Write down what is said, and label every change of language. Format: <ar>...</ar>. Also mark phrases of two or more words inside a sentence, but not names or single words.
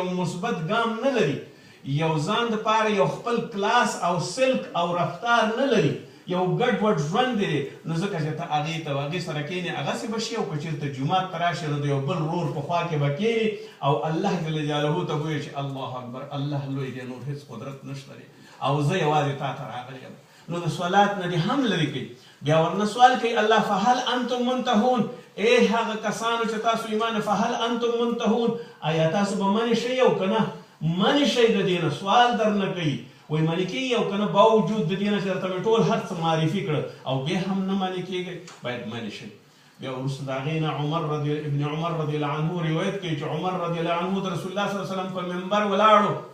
<ps>مثبت ګام نه لري یو ځان دپاره یو خپل کلاس او سلک او رفتار نه لري یو ګډ وډ ژوند دی نو ځکه چې ته هغې ته هغې سره کښېنې هغسې به شي او که چېرته جومات ته راشي نو د یو بل رور په خوا کې به کښېنې او</ps> <ar>الله جل جلاله</ar> <ps>ته به وایي چې</ps> <ar>الله اکبر</ar> <ps>الله لوی دی نور هېڅ قدرت نشته دی او زه یوازې تا ته راغلی یم نو د صلات نه دې هم لرې کوي بیا ورنه سوال کوي الله</ps> <ar>فهل انتم منتهون</ar> <ps>ای هغه کسانو چې تاسو ایمان</ps> <ar>فهل انتم منتهون</ar> <ps>آیا تاسو به منې شئ او که نه منې شئ د دې نه سوال در نه کوي وایي منې کېږي او که نه باوجود د دې نه چې درته مې ټول هر څه معرفي کړه او بیا هم نه منې کېږئ باید منې شئ بیا وروسته د هغې نه ابن عمر</ps> <ar>رضی الله عنه</ar> <ps>روایت کوي چې عمر</ps> <ar>رضی الله عنه</ar> <ps>د رسول الله</ps> <ar>صلی الله علیه وسلم</ar> <ps>په منبر ولاړو</ps>